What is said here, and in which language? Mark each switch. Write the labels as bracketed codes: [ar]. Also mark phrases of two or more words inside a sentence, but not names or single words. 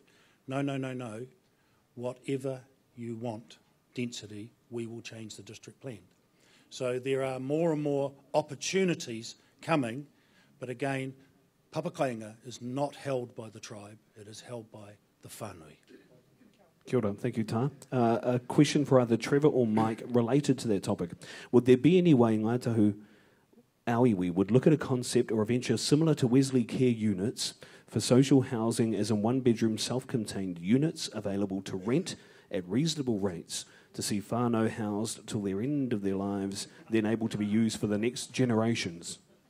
[en] No. Whatever you want, density, we will change the district plan. So there are more and more opportunities coming, but again, papakainga is not held by the tribe, it is held by the whānui. [mi] Kia ora, [en] thank you, Tā. A question for either Trevor or Mike related to that topic. Would there be any way Ngai Tahu Iwi would look at a concept or a venture similar to Wesley Care units for social housing, as in one-bedroom self-contained units available to rent at reasonable rates to see whānau housed till their end of their lives, then able to be used for the next generations?